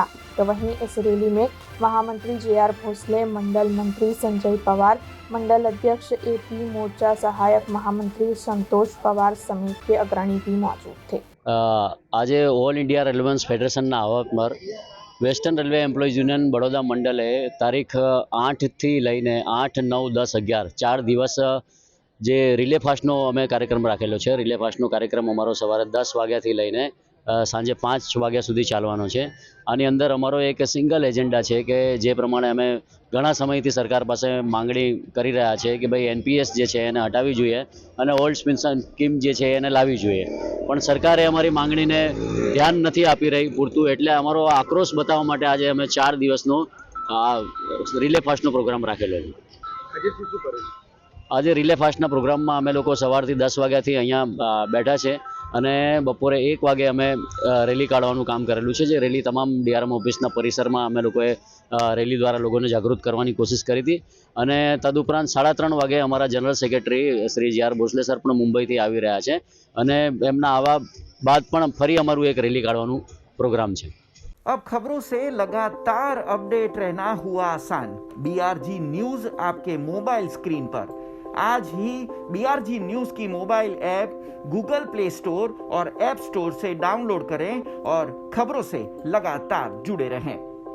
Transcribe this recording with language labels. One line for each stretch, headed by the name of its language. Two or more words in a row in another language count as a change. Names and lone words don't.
Hindi: तो वहीं इस रैली में महामंत्री जे.आर. भोसले, मंडल मंत्री संजय पवार, मंडल अध्यक्ष एपी मोर्चा सहायक महामंत्री संतोष पवार समेत के अग्रणी भी मौजूद थे।
Gujarati: આજ ઓલ ઇન્ડિયા રેલવે ફેડરેશન આહ્વાન પર વેસ્ટર્ન રેલવે એમ્પ્લોયઝ યુનિયન બરોડા મંડળે તારીખ 8 થી લઈને 8, 9, 10, 11 4 દિવસ જે રિલે ફાસ્ટનો અમે કાર્યક્રમ રાખેલો છે। રિલે ફાસ્ટનો કાર્યક્રમ અમારો સવારે 10 વાગ્યાથી લઈને સાંજે 5 વાગ્યા સુધી ચાલવાનો છે। આની અંદર અમારો એક
English: single agenda
Gujarati: છે કે જે પ્રમાણે અમે ઘણા સમયથી સરકાર પાસે માંગણી કરી રહ્યા છે કે ભાઈ એનપીએસ જે છે એને હટાવી જોઈએ અને ઓલ્ડ પેન્શન સ્કીમ જે છે એને લાવી જોઈએ, પણ સરકારે અમારી માંગણીને ધ્યાન નથી આપી રહી પૂરતું। એટલે અમારો આક્રોશ બતાવવા માટે આજ અમે 4 દિવસનો રિલે ફાસ્ટનો પ્રોગ્રામ રાખેલો છે। આજ રિલે ફાસ્ટના પ્રોગ્રામ મેં અમે લોગ સવારથી 10 વાગ્યાથી અહીંયા બેઠા છે અને બપોરે 1 વાગે અમે રેલી કાઢવાનું કામ કરેલું છે। જે રેલી તમામ ડીઆરએમ ઓફિસના પરિસર મેં અમે લોકોએ રેલી દ્વારા લોકોને જાગૃત કરવાની કોશિશ કરી થી। અને તદુપરાંત 3:30 વાગે અમારા
English: General Secretary
Gujarati: શ્રી જે.આર. ભોસલે સર પણ મુંબઈથી આવી રહ્યા છે અને એમના આવા બાદ પણ ફરી અમારું એક રેલી કાઢવાનું પ્રોગ્રામ છે।
Hindi: अब खबरों से लगातार अपडेट रहना हुआ आसान। बीआरजी न्यूज आपके मोबाइल स्क्रीन पर। आज ही बीआरजी न्यूज की मोबाइल ऐप गूगल प्ले स्टोर और ऐप स्टोर से डाउनलोड करें और खबरों से लगातार जुड़े रहें।